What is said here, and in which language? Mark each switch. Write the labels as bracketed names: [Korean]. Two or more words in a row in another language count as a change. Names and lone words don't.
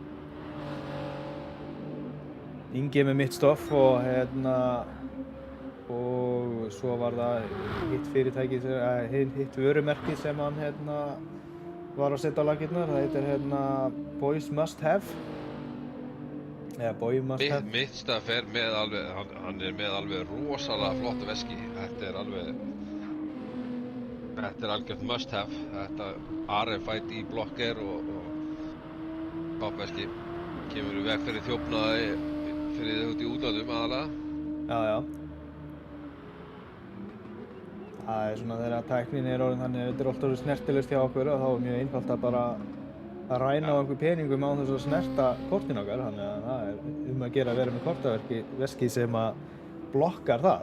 [Icelandic] Ingi er með mitt stoff og og svo var það hitt fyrirtæki, hitt vörumerki sem hann var að setja á laggirnar. Það heitir Boys Must Have. Eða Boy Must Have. Mitt staf er með alveg, hann er með alveg rosalega flott veski. Þetta er algjört [English] must have. [Icelandic] Þetta RFID blokker og toppveski. Kemur í veg fyrir þjófnaði fyrir þau út í útlöndum aðalega. Já. Það er svona þegar tæknin er orðin þannig að þetta er alltaf orðið snertilegst hjá okkur og þá er mjög einfalt að bara að ræna á einhver peningum án þess að snerta kortin okkar, þannig að það er að gera að vera með kortaveski sem að blokkar það.